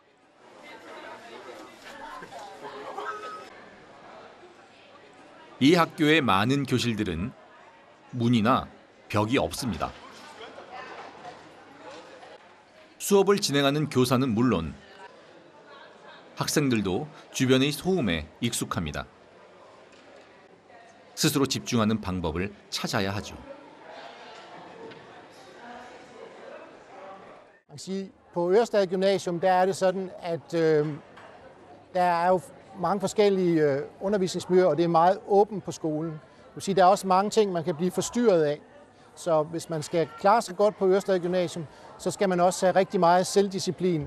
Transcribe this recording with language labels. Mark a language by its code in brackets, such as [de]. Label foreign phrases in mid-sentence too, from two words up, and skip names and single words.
[ko] 이 학교의 많은 교실들은 문이나 벽이 없습니다. 수업을 진행하는 교사는 물론 학생들도 주변의 소음에 익숙합니다. 스스로 집중하는 방법을 찾아야 하죠. [da] Man kan sige, på Ørestad Gymnasium, der er det sådan, at der er jo mange forskellige undervisningsmiljøer, og det er meget åbent på skolen. Det vil sige, der er også mange ting, man kan blive forstyrret af. Så hvis man skal klare sig godt på Ørestad Gymnasium, så skal man også have rigtig meget selvdisciplin.